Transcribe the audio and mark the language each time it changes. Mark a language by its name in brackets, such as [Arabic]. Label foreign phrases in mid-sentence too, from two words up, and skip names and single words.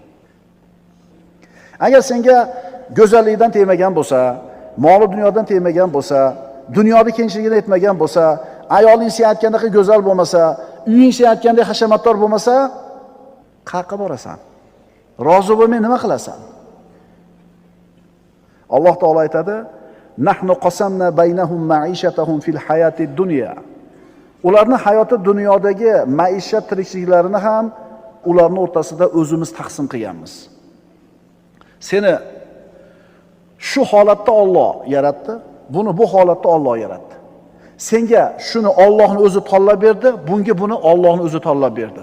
[Uzbek] Agar senga go'zallikdan tegmagan bo'lsa, mol dunyodan tegmagan bo'lsa, dunyoda kengchiligini aytmagan bo'lsa, ayoling sen aytgandek go'zal bo'lmasa, uying sen aytgandek hashamatdor bo'lmasa, qayerga borasan? Rozi bo'lmay nima qilasan? Alloh taolo aytadi: [Arabic] "Nahnu qasamna baynahum ma'ishatahum fil hayatid dunya." [Uzbek] Ularning hayoti dunyodagi maishat tirikchiliklarini ham ularning o'rtasida o'zimiz taqsim qilganmiz. Seni shu holatda Alloh yaratdi, buni bu holatda Alloh yaratdi. Senga shuni Allohning o'zi tanlab berdi, bunga buni Allohning o'zi tanlab berdi.